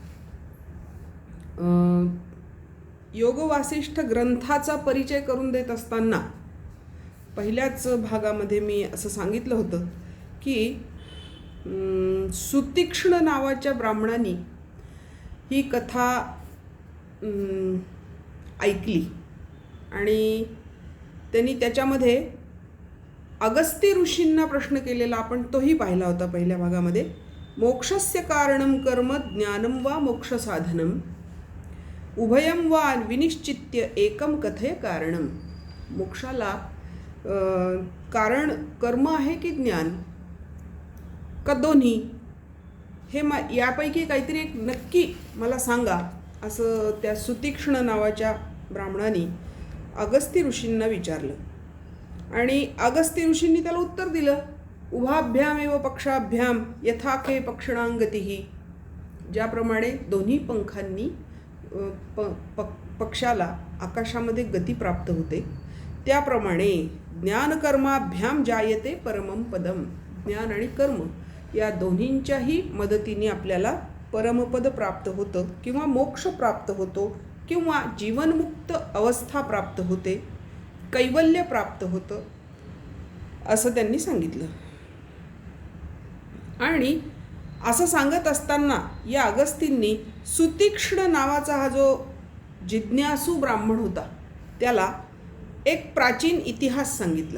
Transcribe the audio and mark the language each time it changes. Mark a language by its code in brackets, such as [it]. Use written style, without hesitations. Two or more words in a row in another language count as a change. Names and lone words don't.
[mr] योग वासिष्ठ ग्रंथाचा परिचय करून देत असताना पहिल्याच भागामध्ये मी असं सांगितलं होतं की सुतीक्ष्ण नावाच्या ब्राह्मणांनी ही कथा ऐकली आणि त्यांनी त्याच्यामध्ये अगस्त्य ऋषींना प्रश्न केलेला आपण तोही पाहिला होता पहिल्या भागामध्ये. [sa] मोक्षस्य कारणं कर्म ज्ञानं वा मोक्ष साधनम उभयं वा विनिश्चित्य एकम कथय कारणम. [mr] मोक्षाला कारण कर्म आहे की ज्ञान का दोन्ही, हे यापैकी काहीतरी एक नक्की मला सांगा, असं त्या सुतीक्ष्ण नावाच्या ब्राह्मणाने अगस्त्य ऋषींना विचारलं. आणि अगस्त्य ऋषींनी त्याला उत्तर दिलं, [sa] उभाभ्याम एव पक्षाभ्याम यथाखे पक्षणांगतीही. [mr] ज्याप्रमाणे दोन्ही पंखांनी पक्षाला आकाशामध्ये गती प्राप्त होते त्याप्रमाणे [sa] ज्ञानकर्माभ्याम जायते परमं पदम. [mr] ज्ञान आणि कर्म या दोन्हींच्याही मदतीने आपल्याला परमपद प्राप्त होतं किंवा मोक्ष प्राप्त होतो किंवा जीवनमुक्त अवस्था प्राप्त होते, कैवल्य प्राप्त होतं, असं त्यांनी सांगितलं. आणि असं सांगत असताना या अगस्तींनी सुतीक्ष्ण नावाचा हा जो जिज्ञासू ब्राह्मण होता त्याला एक प्राचीन इतिहास सांगितला.